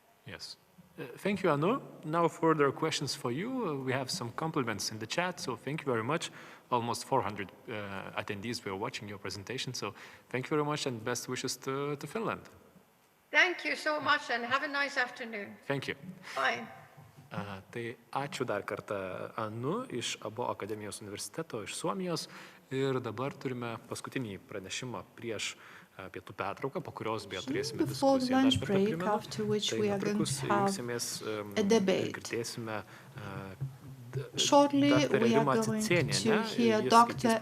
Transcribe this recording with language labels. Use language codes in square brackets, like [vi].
[en] Yes. Thank you, Anu. Now further questions for you. We have some compliments in the chat, so thank you very much. Almost 400 attendees were watching your presentation, so thank you very much and best wishes to Finland. Thank you so much and have a nice afternoon. Thank you. Bye. [lt] Tai ačiū dar kartą Anu iš Abo akademijos universiteto iš Suomijos ir dabar turime paskutinį pranešimą prieš pietų pertrauką, po kurios beje turėsime diskusiją dar kartą primenu. Tai netrukus jungsimės ir girdėsime [en] Shortly, we are going to hear Dr.